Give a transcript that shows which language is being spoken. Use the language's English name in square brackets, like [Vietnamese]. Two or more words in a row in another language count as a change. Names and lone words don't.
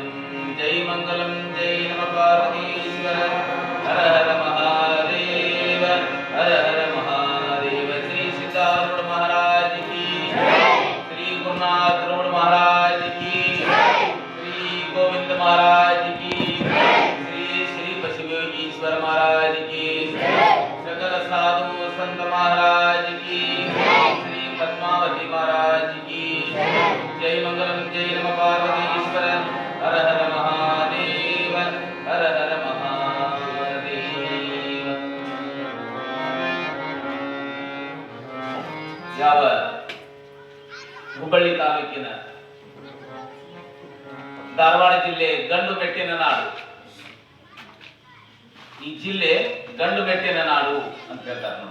[Sanskrit] ಜೈ ಮಂಗಲಂ ಜೈ ನಮ ಪಾರ್ವತೀಶ್ವರ ಹರ ಹರ ಮಹಾದೇವ ಹರ ಹರ ಮಹಾದೇವ. [Hindi] श्री सिद्धारूढ़ महाराज की श्री गुरुनाथ रूढ़ महाराज की श्री गोविंद महाराज की श्री श्री बसवेश्वर महाराज की सकल साधु संत महाराज की श्री पद्मावती महाराज की [Sanskrit] जय मंगलम जय नम पार्वतीश्वर हर हर महादेव [Hindi] हर हर महादेव. [Kannada] ಯಾವ ಹುಬ್ಬಳ್ಳಿ ತಾಲೂಕಿನ ಧಾರವಾಡ ಜಿಲ್ಲೆ ಗಂಡು ಮೆಟ್ಟಿನ ನಾಡು, ಈ ಜಿಲ್ಲೆ ಗಂಡು ಮೆಟ್ಟಿನ ನಾಡು ಅಂತ ಹೇಳ್ತಾರೆ ನೋಡಿ.